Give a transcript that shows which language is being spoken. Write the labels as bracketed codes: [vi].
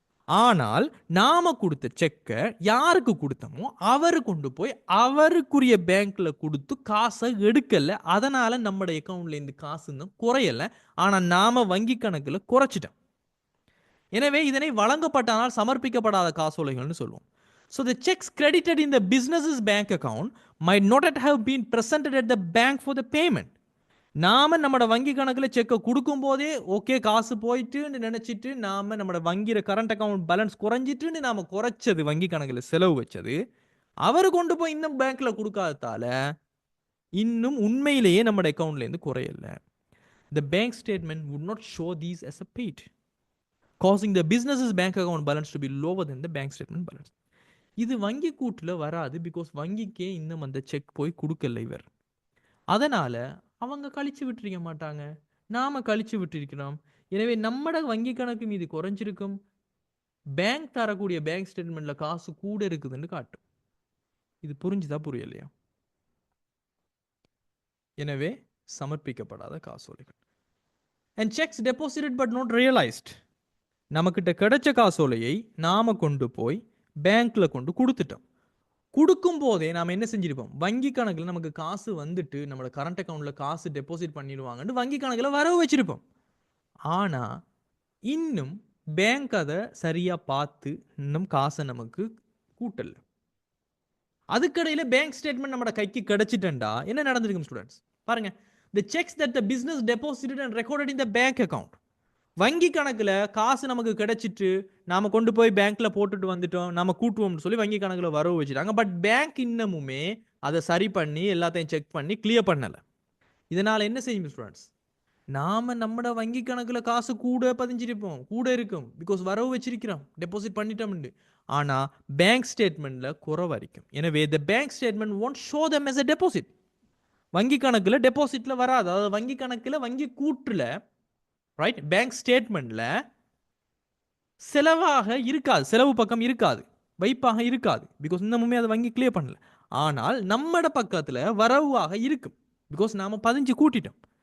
[ta] ஆனால் நாம கொடுத்த செக்கை யாருக்கு கொடுத்தோமோ அவரு கொண்டு போய் அவருக்குரிய பேங்க்ல கொடுத்து காசை எடுக்கல. அதனால நம்மளோட அக்கௌண்ட்ல இருந்து காசு இன்னும் குறையல, ஆனா நாம வங்கி கணக்குல குறைச்சிட்டோம். எனவே இதனை வழங்கப்பட்டானால் சமர்ப்பிக்கப்படாத காசோலைகள்னு சொல்லுவோம். [en] So the checks credited in the business's bank account might not have been presented at the bank for the payment. [ta] நாம நம்மளோட வங்கி கணக்கில் செக்கை கொடுக்கும் போதே ஓகே காசு போயிட்டுன்னு நினைச்சிட்டு நாம நம்மளோட வங்கியில கரண்ட் அக்கௌண்ட் பேலன்ஸ் குறைஞ்சிட்டுன்னு நாம குறைச்சது, வங்கி கணக்கில் செலவு வச்சது, அவர் கொண்டு போய் இன்னும் பேங்க்ல கொடுக்காததால இன்னும் உண்மையிலேயே நம்மளோட அக்கௌண்ட்ல இருந்து குறையல. [en] The bank statement would not show these as a paid, causing the business's bank account balance to be lower than the bank statement balance. [ta] இது வங்கி கூட்டுல வராது, பிகாஸ் வங்கிக்கே இன்னும் அந்த செக் போய் கொடுக்கல இவர். அதனால அவங்க கழிச்சு விட்டுருக்க மாட்டாங்க, நாம கழிச்சு விட்டுருக்கிறோம். எனவே நம்மட வங்கி கணக்கு மீது குறைஞ்சிருக்கும், பேங்க் தரக்கூடிய பேங்க் ஸ்டேட்மெண்ட்ல காசு கூட இருக்குதுன்னு காட்டும். இது புரிஞ்சுதா புரியலையா? எனவே சமர்ப்பிக்கப்படாத காசோலைகள். [en] And checks deposited but not realized. [ta] நமக்கிட்ட கிடைச்ச காசோலையை நாம கொண்டு போய் பேங்க்ல கொண்டு கொடுத்துட்டோம். கொடுக்கும் போதே நாம என்ன செஞ்சிருப்போம்? வங்கி கணக்கில் நமக்கு காசு வந்துட்டு நம்மளோட கரண்ட் அக்கௌண்ட்ல காசு டெபாசிட் பண்ணிடுவாங்கன்னு வங்கி கணக்கில் வரவு வச்சிருப்போம். ஆனா இன்னும் பேங்க் அதை சரியா பார்த்து இன்னும் காசை நமக்கு கூட்டல. அதுக்கடையில பேங்க் ஸ்டேட்மெண்ட் நம்மளோட கைக்கு கிடைச்சிட்டா என்ன நடந்திருக்கும் ஸ்டூடெண்ட்ஸ்? பாருங்க, [en] the checks that the business deposited and recorded in the bank account, [ta] வங்கி கணக்கில் காசு நமக்கு கிடைச்சிட்டு நாம கொண்டு போய் பேங்க்ல போட்டுட்டு வந்துட்டோம், நாம கூட்டுவோம்னு சொல்லி வங்கி கணக்கில் வரவு வச்சுட்டாங்க. பட் பேங்க் இன்னமுமே அதை சரி பண்ணி எல்லாத்தையும் செக் பண்ணி கிளியர் பண்ணல. இதனால என்ன செய்யும் ஸ்டூடெண்ட்ஸ்? நாம நம்மட வங்கி கணக்கில் காசு கூட பதிஞ்சிருப்போம், கூட இருக்கும், பிகாஸ் வரவு வச்சிருக்கிறோம், டெபாசிட் பண்ணிட்டோம்னு. ஆனா பேங்க் ஸ்டேட்மெண்ட்ல குறைவா இருக்கும். எனவே [en] the bank statement won't show them as a deposit. [ta] வங்கி கணக்கில் டெபாசிட்ல வராது, அதாவது வங்கி கணக்கில் வங்கி கூற்றுல, ரைட், பேங்க் ஸ்டேட்மெண்ட்ல செலவாக இருக்காது, செலவு பக்கம் இருக்காது, வைப்பாக இருக்காது, பிகாஸ் இன்னமுமே அதை வங்கி கிளியர் பண்ணல. ஆனால் நம்மட பக்கத்துல வரவாக இருக்கும், பிகாஸ் நாம பதிஞ்சு கூட்டிட்டோம்.